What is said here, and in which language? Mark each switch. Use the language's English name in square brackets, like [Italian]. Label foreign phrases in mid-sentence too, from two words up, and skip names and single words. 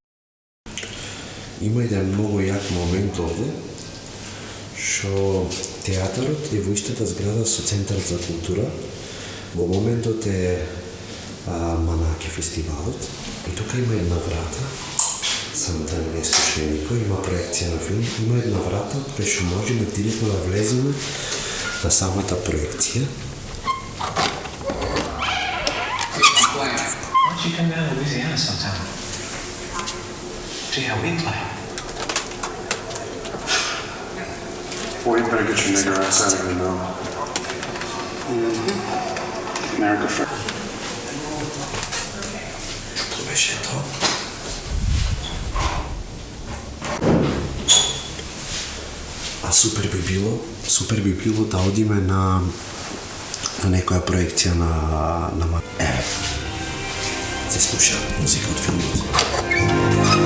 [Macedonian] Има еден многу јак момент овде, што театарот е во истата зграда со Центарот за култура. Во моментот е Манаке фестивалот и тука има една врата, само да не слушне никој, има проекција на филм, има една врата кај што можеме директно да влеземе на самата проекција. [English] Why don't you come down to Louisiana sometime? See how we play. Boy, you better get your nigger ass out of here now. America first. [Macedonian] Тоа беше тоа. А супер би било да одиме на некоја проекција на се слуша музика од филмот.